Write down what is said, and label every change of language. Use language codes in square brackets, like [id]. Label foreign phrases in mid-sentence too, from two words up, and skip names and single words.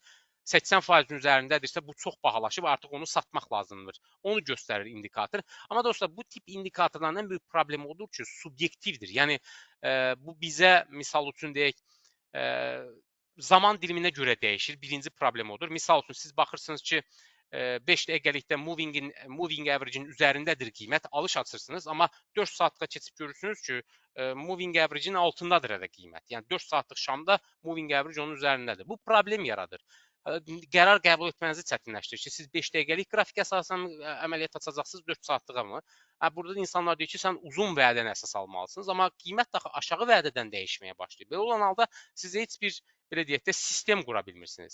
[az] 80%-in üzərindədirsə, bu çox bahalaşıb, artıq onu satmaq lazımdır. Onu göstərir indikator. Amma dostlar, bu tip indikatorların ən böyük problemi odur ki, subyektivdir. Yəni, bu bizə, misal üçün deyək, zaman diliminə görə dəyişir. Birinci problem odur. Misal üçün, siz baxırsınız ki, 5 dəqiqəlikdə [en] moving average-in [az] üzərindədir qiymət, alış açırsınız, amma 4 saatlığa keçib görürsünüz ki, [en] moving average-in [az] altındadır hələ qiymət. Yəni 4 saatlıq şamda [en] moving average [az] onun üzərindədir. Bu problem yaradır. Qərar qəbul etmənizi çətinləşdirir ki, siz 5 dəqiqəlik qrafik əsasən əməliyyat açacaqsınız 4 saatlığa mı? Burada insanlar deyir ki, sən uzun vədəni əsas almalısınız, amma qiymət daha aşağı vədədən dəyişməyə başlayır. Belə olan halda siz heç bir, belə deyək də, sistem qura bilmirsiniz.